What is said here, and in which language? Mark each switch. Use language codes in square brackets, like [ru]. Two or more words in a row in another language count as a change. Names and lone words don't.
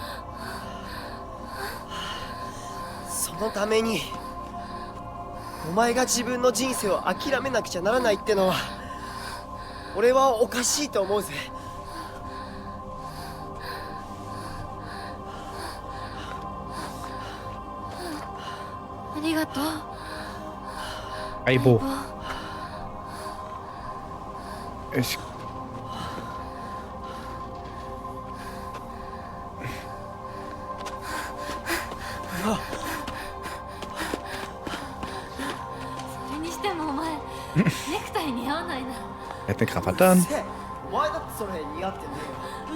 [ja] そのためにお前が自分の人生を諦めなくちゃならないってのは俺はおかしいと思うぜ。ありがとう。相棒。Ich... [de] Er hat eine Krawatte an. [ja] お前だってそれ似合ってねえよ。